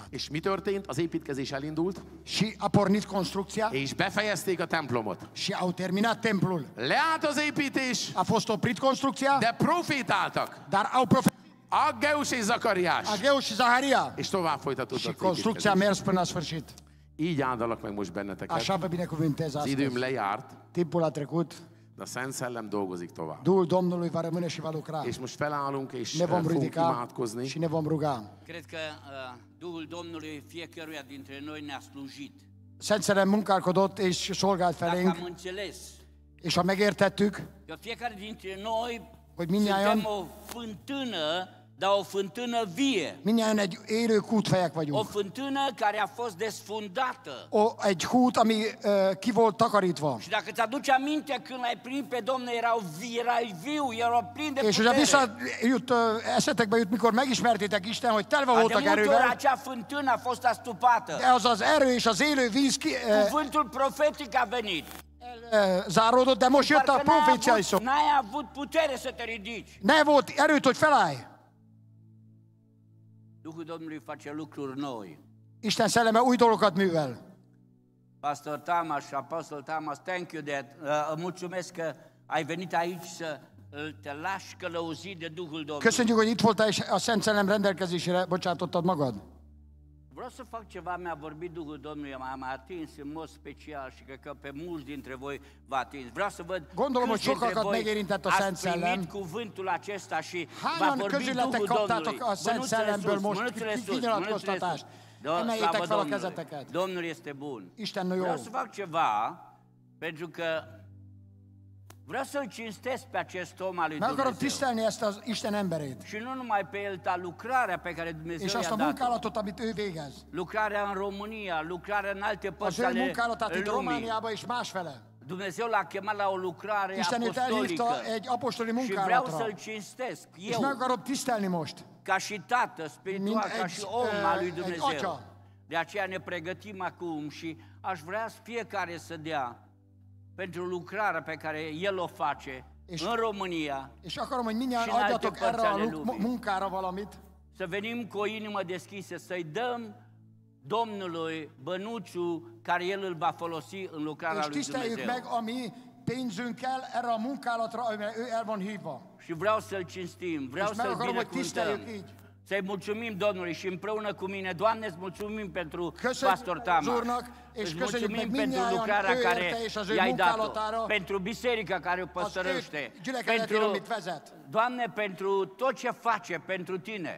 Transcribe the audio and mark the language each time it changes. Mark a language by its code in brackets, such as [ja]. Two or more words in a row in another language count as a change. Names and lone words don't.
[hu] És mi történt? Az építkezés elindult, [ro] Și a pornit construcția [hu] és befejezték a templomot. [ro] și au terminat templul. [hu] Leállt az építés, [ro] A fost oprit construcția, [hu] de profétáltak. [ro] dar au profețit [hu] Aggeus és Zakariás. [ro] Ageu și Zaharia. [hu] És tovább folytatódott [ro] Și [hu] az [ro] construcția a [hu] építkezés. [ro] mers până la sfârșit. [hu] Így áldalak meg most benneteket. [ro] Așa vă binecuvântez [hu] Az időm [ro] astăzi. [hu] lejárt, [ro] Timpul a trecut, [hu] de a Szent Szellem dolgozik tovább. [ro] Duhul Domnului va rămâne și va lucra. [hu] És most felállunk, és [ro] Ne vom [hu] fogunk [ro] ridica [hu] imádkozni. [ro] și ne vom ruga. Cred că Duhul Domnului fiecăruia dintre noi ne-a slujit. [hu] Szent munkálkodott és szolgált [ro] Dacă [hu] felénk, [ro] am înțeles [hu] és ha megértettük, [ro] că fiecare dintre noi [hu] hogy mindnyájan [ro] suntem o fântână dar o fântână vie. [hu] Mindjárt egy élő kútfejek [ro] O [hu] vagyunk. [ro] fântână care a fost desfundată. [hu] Egy kút, ami ki volt takarítva. [ro] Și dacă ți-aduci aminte, când l-ai primit pe Domnul, erai viu, erau plin de [hu] És hogyha [ro] putere. [hu] visszajut, eszetekbe jut, mikor megismertétek Isten, hogy telve [ro] De [hu] voltak [ro] multe ori [hu] erővel, [ro] acea fântână a fost astupată. [hu] de az az erő és az élő víz [ro] Cuvântul profetic a venit. [hu] záródott, de most jött a [ro] Parcă [hu] proféciai szó. [ro] n-ai avut putere să te ridici. [hu] Ne volt erőt, hogy felállj. [ro] Duhul Domnului face lucruri noi. [hu] Isten szelleme új dolgokat művel. [ro] Pastor Tamas și Apostol Tamas, [en] thank you that, [ro] mulțumesc că ai venit aici să te lași călăuzit de Duhul Domnului. [hu] Köszönjük, hogy itt voltál és a Szent Szellem rendelkezésére bocsátottad magad. [ro] Vreau să fac ceva, mi-a vorbit Duhul Domnului, m-a atins în mod special și cred că pe mulți dintre voi v-a atins. Vreau să văd [hu] Gondolom, hogy [ro] câți dintre [hu] sokakat [ro] voi [hu] megérintett a Szent [ro] ați [hu] Szellem. [ro] primit cuvântul acesta și v-a [hu] Hányan [ro] vorbit [hu] közületek [ro] Duhul [hu] kaptátok [ro] Domnului. [hu] a Szent Szellemből most [ro] Mânuțele sus, [hu] kinyilatkoztatást? Emeljétek [ro] Slavă [hu] fel a [ro] Domnului. [hu] kezeteket. [ro] Domnul este bun. [hu] Isten jó. [ro] Vreau să fac ceva, pentru că vreau să-L cinstesc pe acest om al lui [hu] Meg akarom [ro] Dumnezeu. [hu] tisztelni ezt az Isten emberét. [ro] Și nu numai pe el, dar lucrarea pe care [hu] És [ro] Dumnezeu [hu] azt [ro] i-a [hu] a [ro] dat. [hu] munkálatot, amit ő végez. [ro] Lucrarea în România, lucrarea în alte [hu] Az [ro] părți [hu] ő [ro] ale [hu] munkálatát itt [ro] lumii. [hu] Romániában és másfele. [ro] Dumnezeu l-a chemat la o lucrare [hu] Isten őt [ro] apostolică. [hu] elhívta egy apostoli [ro] Și vreau [hu] munkálatra. [ro] să-L cinstesc, [hu] És [ro] eu, [hu] meg akarom tisztelni most. [ro] ca și tată spiritual, [hu] Mint [ro] ca [hu] egy, [ro] și om al lui [hu] egy [ro] Dumnezeu. [hu] atya. [ro] De aceea ne pregătim acum și aș vrea fiecare să dea pentru lucrarea pe care El o face în România, [hu] És akarom, hogy mindjárt [ro] Și în alte [hu] adjatok [ro] părți [hu] erre a [ro] ale lumii. [hu] munkára valamit. [ro] să venim cu o inimă deschisă, să-i dăm Domnului bănuțul care El îl va folosi în lucrarea [hu] És [ro] lui [hu] tiszteljük [ro] Dumnezeu. [hu] meg a mi pénzünkkel erre a munkálatra, amire ő el van hívva. [ro] Și vreau să-L cinstim, vreau [hu] És meg [ro] să-L [hu] akarom, hogy [ro] binecuvântăm. [hu] tiszteljük így. [ro] Să-i mulțumim Domnului și împreună cu mine, Doamne, îți mulțumim pentru [hu] Köszönjük [ro] Pastor Tamas. [hu] az Úrnak, és [ro] Îți [hu] köszönjük [ro] mulțumim [hu] meg [ro] pentru [hu] mindnyájan [ro] lucrarea [hu] ő [ro] care [hu] érte és az ő [ro] i-ai dat-o, [hu] munkálatára, [ro] pentru biserica care o [hu] az ő [ro] păstărește, [hu] gyülekezetére, amit vezet. [ro] Doamne, pentru tot ce face pentru Tine.